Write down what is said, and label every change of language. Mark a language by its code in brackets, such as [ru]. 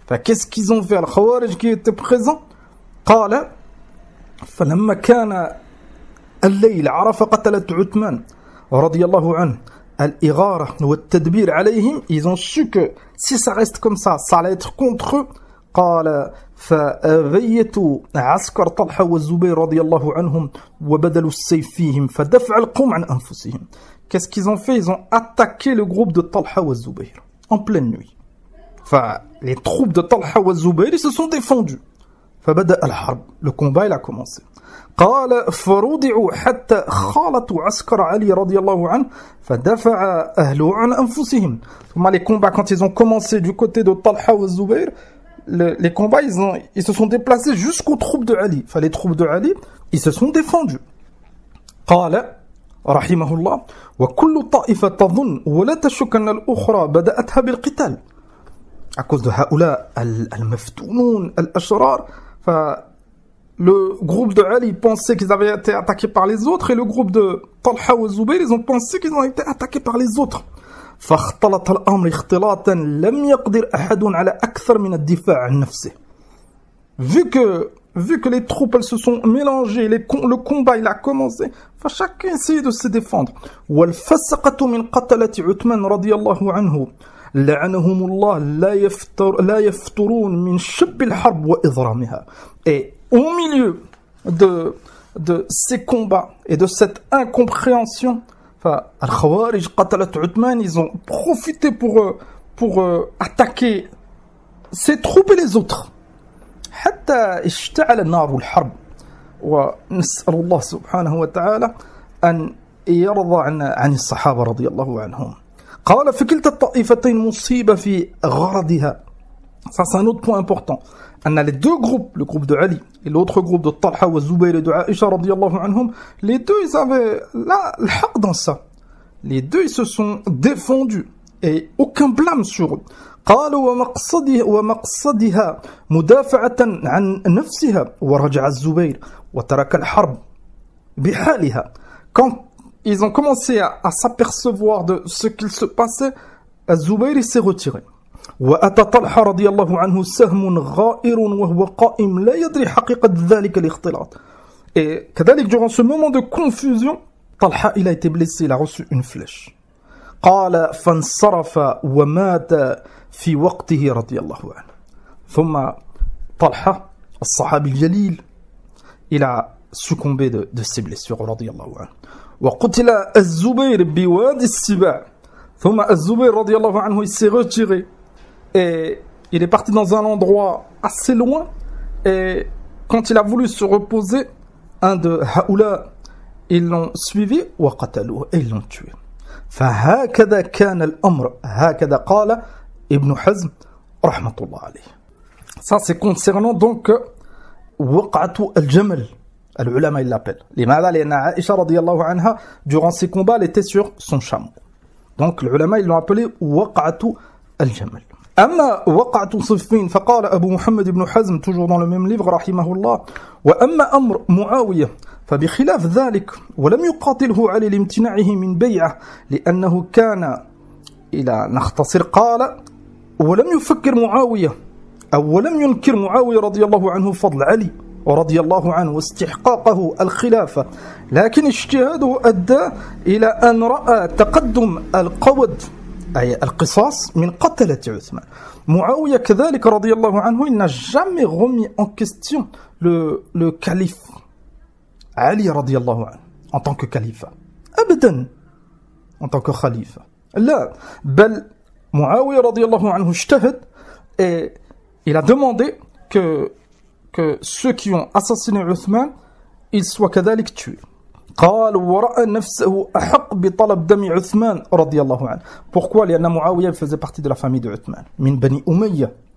[fr] Qu'est-ce qu'ils ont fait al-Khawarij qui étaient présents? [ar] قال فلما كان الليل عرف قتلة عثمان رضي الله عنه الإغارة والتدبير عليهم, [fr] ils ont su que si ça reste comme ça allait être contre eux. [ar] قال فبيتوا عسكر طلحة والزبير رضي الله عنهم وبذلوا السيف فيهم فدفع القوم عن أنفسهم. [fr] Qu'est-ce qu'ils ont fait? Ils ont attaqué le groupe de Talha wa Zubayr en pleine nuit. Les troupes de Talha wa Zubayr ils se sont défendus. [ar] فبدأ الحرب, [fr] le combat il a commencé. [ar] قال فرودعوا حتى خالطوا عسكر علي رضي الله عنه فدفع أهله عن أنفسهم. [fr] Les combats quand ils ont commencé du côté de Talha wa Zubayr, les combats ils se sont déplacés jusqu'aux troupes de Ali. Les troupes de Ali ils se sont défendus. [ar] قال رحمه الله وكل طائفة تظن ولا تشك أن الأخرى بدأتها بالقتال. [fr] À cause de [ar] هؤلاء المفتونون الأشرار, [fr] le groupe de Ali pensait qu'ils avaient été attaqués par les autres, et le groupe de Talha wa Zubayr ils ont pensé qu'ils ont été attaqués par les autres. [ar] فاختلط الأمر اختلاطا لم يقدر أحد على أكثر من الدفاع عن نفسه. [fr] Vu que vu que les troupes elles se sont mélangées, le combat il a commencé, chacun essayait de se défendre. [ar] والفسقة من قتلة عثمان رضي الله عنه لعنهم الله لا يفترون من شب الحرب وإضرامها. [fr] Et au milieu de ces combats et de cette incompréhension, Al-Khawarij [ar] قتلة عثمان, [fr] ils ont profité pour attaquer ces troupes et les autres. [ar] حتى اشتعل النار الحرب. ونسأل الله سبحانه وتعالى أن يرضى عن الصحابة رضي الله عنهم. قال في كلتا الطائفتين مصيبة في غرضها. [fr] Ça c'est un autre point important. On a les deux groupes, le groupe de Ali et l'autre groupe de Talha wa Zubayr et de Aïcha radiyallahu anhum. Les deux ils avaient le haq dans ça. Les deux ils se sont défendus et aucun blâme sur eux. [ar] قالوا ومقصدها مدافعة عن نفسها ورجع الزبير وترك الحرب بحالها. [fr] Quand ils ont commencé à s'apercevoir de ce qu'il se passait, الزبير s'est retiré. [ar] وأتى طلحة رضي الله عنه سهم غائر وهو قائم لا يدري حقيقة ذلك الاختلاط. [fr] Et [ar] كذلك [fr] durant ce moment de confusion, Talha il a été blessé, il a reçu une flèche. [ar] قال فانصرف ومات في وقته رضي الله عنه. ثم طلحة الصحابي الجليل [fr] il a succombé de ses blessures [ar] رضي الله عنه. وقتل الزبير بوادي السباع. ثم الزبير رضي الله عنه [fr] il s'est retiré et il est parti dans un endroit assez loin, et quand il a voulu se reposer, un de Haoula ils l'ont suivi [ar] وقتلوه [fr] et ils l'ont tué. [ar] فهكذا كان الأمر هكذا قال ابن حزم رحمة الله عليه. [fr] Ça c'est concernant donc وقعة الجمل. العلماء ils l'appellent. [ar] لماذا؟ لأن عائشة رضي الله عنها [fr] durant ses combats elle était sur son chameau. Donc les ulama ils l'ont appelé وقعة الجمل. [ar] أما وقعة صفين فقال أبو محمد بن حزم [fr] toujours dans le même livre [ar] رحمه الله وأما أمر معاوية فبخلاف ذلك ولم يقاتله علي لامتناعه من بيعه لأنه كان إلى نختصر قال ولم يفكر معاوية أو ولم ينكر معاوية رضي الله عنه فضل علي رضي الله عنه واستحقاقه الخلافة، لكن اجتهاده أدى إلى أن رأى تقدم القود أي القصاص من قتلة عثمان. معاوية كذلك رضي الله عنه [fr] il n'a jamais remis en question le calife Ali [ar] رضي الله عنه [fr] en tant que calife [ar] أبدا [fr] en tant que khalife. [ar] لا بل معاوية رضي الله عنه اجتهد [fr] et il a demandé que ceux qui ont assassiné Uthman ils soient [ar] كذلك [fr] tués. [ar] قال ورأى نفسه أحق بطلب دم عثمان رضي الله عنه. [fr] Pourquoi؟ [ar] لأن معاوية [fr] faisait partie de la famille de Uthman [ar] من بني أمية.